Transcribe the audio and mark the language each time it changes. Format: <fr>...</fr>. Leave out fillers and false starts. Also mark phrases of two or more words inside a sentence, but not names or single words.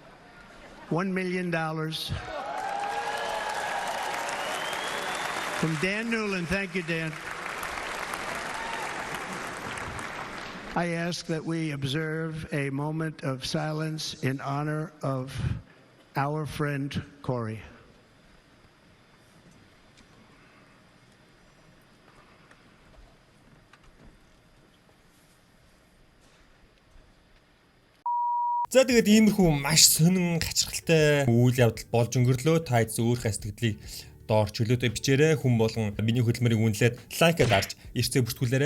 <en>$1 million from Dan Newland. Thank you, Dan. I ask that we observe a moment of silence in honor of our friend Corey.</en> <mn>За тэгээд иймэрхүү маш сонин гачирхалтай үйл явдал болж өнгөрлөө. Та зөвхөн сэтгэлийг доор чөлөөтэй бичээрэй. Хүн болгон миний хөдөлмөрийг үнэлээд лайкад дарж эрсдэл бүртгүүлээрэй.</mn>